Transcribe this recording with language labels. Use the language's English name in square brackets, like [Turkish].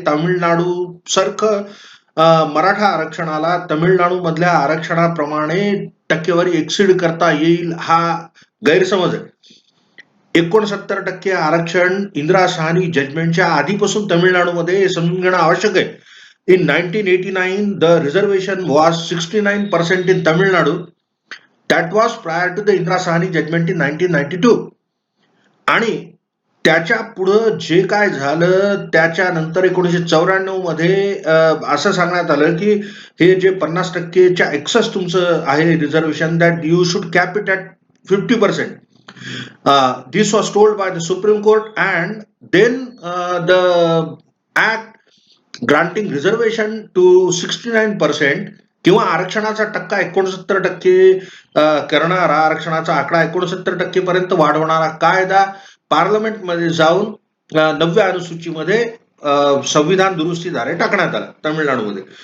[Marathi] तामिळनाडू सारखं मराठा आरक्षणाला तमिळनाडू मधल्या आरक्षणाप्रमाणे टक्केवारी एक्सीड करता येईल हा गैरसमज आहे. 69% आरक्षण इंदिरा साहनी जजमेंटच्या आधीपासून तमिळनाडूमध्ये हे समजून घेणं आवश्यक आहे. [English] In 1989, the reservation was 69% in Tamil Nadu. That was prior to the Indira Sahani judgment in 1992. [Marathi] आणि त्याच्या पुढं जे काय झालं त्याच्यानंतर 1994 मध्ये असं सांगण्यात आलं की हे जे 50%च्या एक्सेस तुमचं आहे reservation [English] That you should cap it at 50%. This was told by the Supreme Court, and then the act granting reservation to 69% [Marathi] किंवा आरक्षणाचा टक्का 69% करणारा आरक्षणाचा आकडा 69% पर्यंत वाढवणारा कायदा पार्लमेंटमध्ये जाऊन 9व्या अनुसूचीमध्ये संविधान दुरुस्तीद्वारे टाकण्यात आला तामिळनाडूमध्ये.